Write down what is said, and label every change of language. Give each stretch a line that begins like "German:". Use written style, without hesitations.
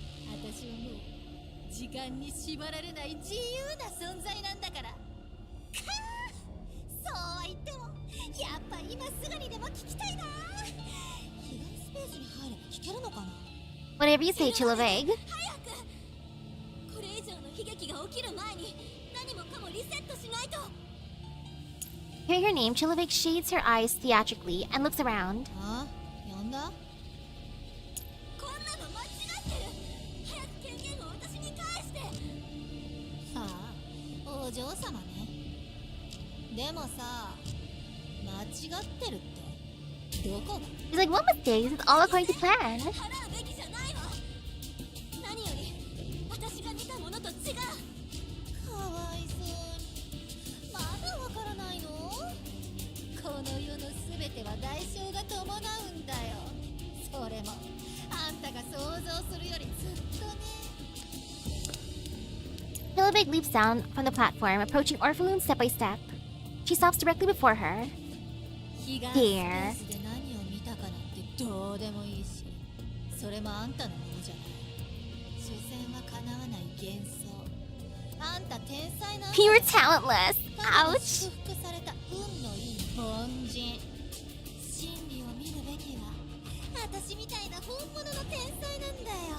Japanese: 私はもう時間に縛られない自由な存在なんだから。かあ、そうは言ってもやっぱ今すぐにでも聞きたいな。被害スペースに入れば聞けるのかな。
English: Whatever you say, Chilobeg.
Japanese: 早く。これ以上の悲劇が起きる前に何もかもリセットしないと。
English: Hearing her name, Chilobeg shades her eyes theatrically and looks around.
Japanese: あ、呼んだ？こんなの間違ってる。早く権限を私に返して。さあ、お嬢様ね。でもさ、間違ってるってどこが？
English: He's like, what mistakes? It's all according to plan.
Japanese: 払うべきじゃないわ。何より私が見たものと違う。かわいそうに。まだわからないの？この世のすべては代償が伴うんだよ。それもあんたが想像するよりずっとね。
English: Chilobeg leaps down from the platform, approaching Orpheloon step by step. She stops directly before her.
Japanese: 悲願スペースで何を見たかなんてどうでもいいし、それもあんたのものじゃない。所詮は叶わない幻想。あんた天才なんだ。
English: You're talentless.
Japanese: ただ
English: Ouch.
Japanese: 祝福された運のいい凡人。真理を見るべきは私みたいな本物の天才なんだよ。